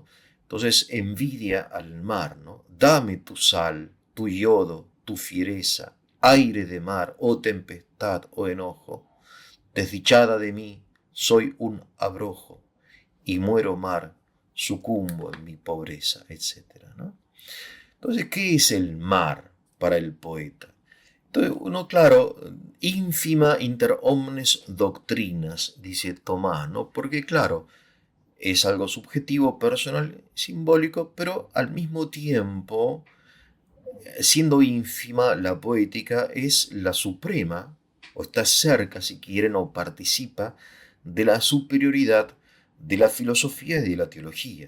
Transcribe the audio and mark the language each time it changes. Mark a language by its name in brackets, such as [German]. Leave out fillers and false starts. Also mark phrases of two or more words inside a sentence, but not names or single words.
[Spanish] Entonces envidia al mar, ¿no? Dame tu sal, tu yodo, tu fiereza, aire de mar, oh tempestad, oh enojo. Desdichada de mí, soy un abrojo, y muero mar, sucumbo en mi pobreza, etcétera, ¿no? Entonces, ¿qué es el mar para el poeta? Entonces, uno, claro, [Latin] ínfima inter omnes doctrinas, [Spanish] dice Tomás, ¿no? Porque, claro, es algo subjetivo, personal, simbólico, pero al mismo tiempo, siendo ínfima, la poética es la suprema, o está cerca, si quieren, o participa de la superioridad de la filosofía y de la teología.